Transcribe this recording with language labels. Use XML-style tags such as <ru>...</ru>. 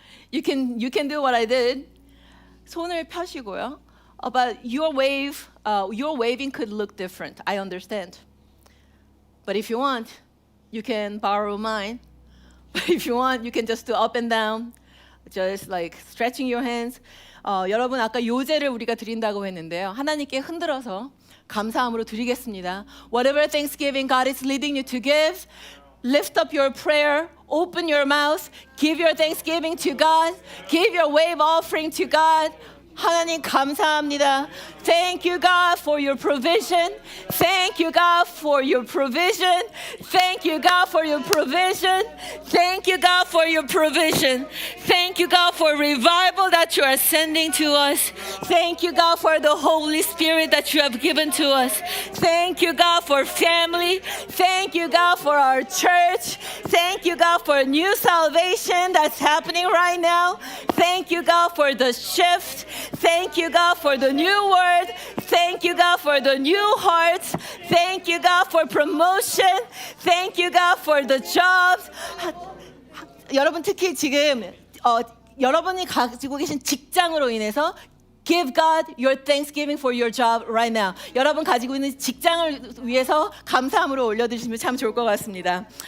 <en>you can do what I did.</en> <ko>손을 펴시고요.</ko> <en>But your waving could look different. I understand. But if you want, you can borrow mine. But if you want, you can just do up and down, just like stretching your hands.</en> <ko>여러분 아까 요제를 우리가 드린다고 했는데요. 하나님께 흔들어서 감사함으로 드리겠습니다.</ko> <en>Whatever thanksgiving God is leading you to give, lift up your prayer, open your mouth, give your thanksgiving to God, give your wave offering to God.</en> <ko>하나님 감사합니다.</ko> <en>Thank you God for your provision. Thank you God for your provision. Thank you God for your provision. Thank you God for your provision. Thank you God for revival that you are sending to us. Thank you God for the Holy Spirit that you have given to us. Thank you God for family. Thank you God for our church. Thank you God for new salvation that's happening right now. Thank you God for the shift. Thank you, God, for the new word. Thank you, God, for the new hearts. Thank you, God, for promotion. Thank you, God, for the jobs.</en> <ko>여러분 특히 지금 여러분이 가지고 계신 직장으로 인해서</ko> <en>Give God your thanksgiving for your job right now.</en> <ko>여러분 가지고 있는 직장을 위해서 감사함으로 올려드리시면 참 좋을 것 같습니다.</ko>